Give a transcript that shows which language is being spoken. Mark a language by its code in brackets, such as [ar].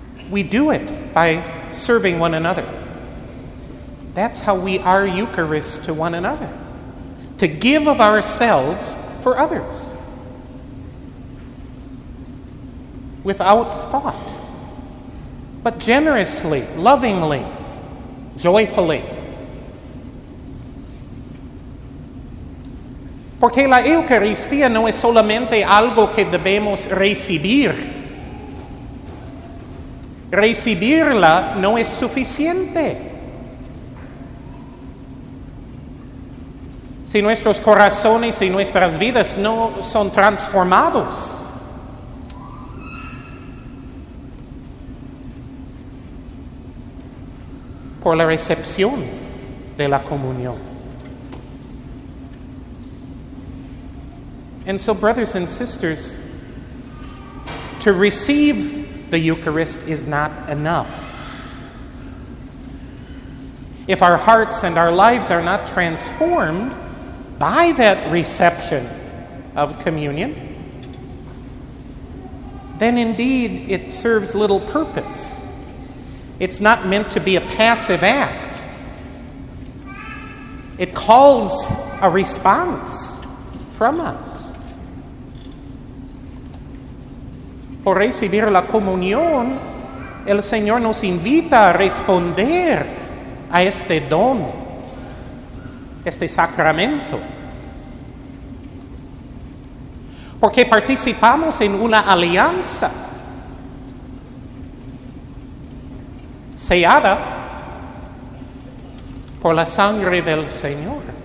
[en] We do it by serving one another. That's how we are Eucharists to one another, to give of ourselves for others, without thought, but generously, lovingly, joyfully. [es] Porque la Eucaristía no es solamente algo que debemos recibir. Recibirla no es suficiente. Si nuestros corazones y nuestras vidas no son transformados, por la recepción de la comunión. [en] And so, brothers and sisters, to receive the Eucharist is not enough. If our hearts and our lives are not transformed by that reception of communion, then indeed it serves little purpose. It's not meant to be a passive act. It calls a response from us. [es] Por recibir la comunión, el Señor nos invita a responder a este don, este sacramento. Porque participamos en una alianza sellada por la sangre del Señor.